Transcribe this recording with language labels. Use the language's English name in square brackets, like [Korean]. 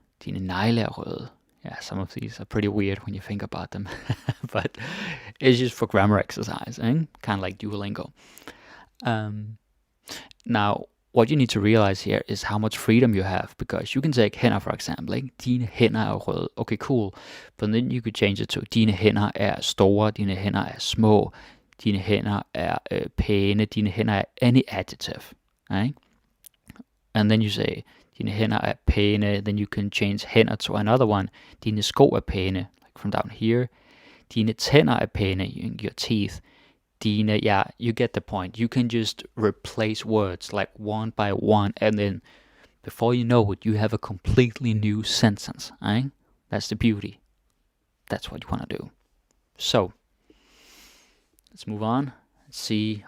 [Danish] Dine negle er røde. [English] Yeah, some of these are pretty weird when you think about them. But it's just for grammar exercise, kind of like Duolingo. Now, what you need to realize here is how much freedom you have, because you can take hænder, for example. [Danish] Dine hænder er røde. Okay, cool. [English] But then you could change it to [Danish] dine hænder er store, dine hænder er små, dine hænder er pæne, dine hænder er [English] any adjective. Right? And then you say, [Danish] dine hænder er pæne, [English] then you can change hænder to another one. [Danish] Dine sko er pæne, [English] like from down here. [Danish] Dine tænder er pæne, [English] your teeth. Dine, yeah, you get the point. You can just replace words like one by one, and then before you know it, you have a completely new sentence. Right? That's the beauty. That's what you want to do. So, let's move on. Let's see.